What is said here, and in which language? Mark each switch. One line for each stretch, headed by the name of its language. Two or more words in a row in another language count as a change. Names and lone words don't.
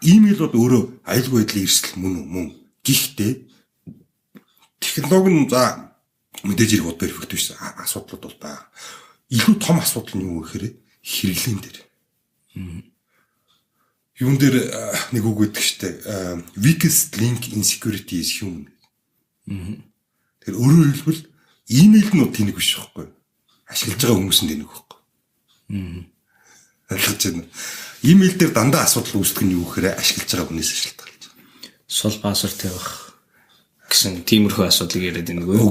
Mongolian: Email бол өөрөө аюулгүй байдлын эрсдэл мөн. Гэхдээ технологи нь за мэдээж хэрэг бод perfect биш асуудлууд бол байгаа. Илүү том асуудал нь юу гэхээр хэрэглэн дээр. Юун дээр нэг үг өгдөг штэ.
English: Weakest link insecurity is human.
Mongolian: Тэр өөрөөр хэлбэл email нь тэнэг биш байхгүй. Ашиглаж байгаа хүмүүс нь тэнэг байхгүй. Ойлгож байна. Email дээр дандаа асуудал үүсдэг нь юу гэхээр ашиглаж байгаа хүнээс шалтгаалж байгаа. Сул пассворд тавих гэсэн тиймэрхүү асуудлыг яриад байна үгүй.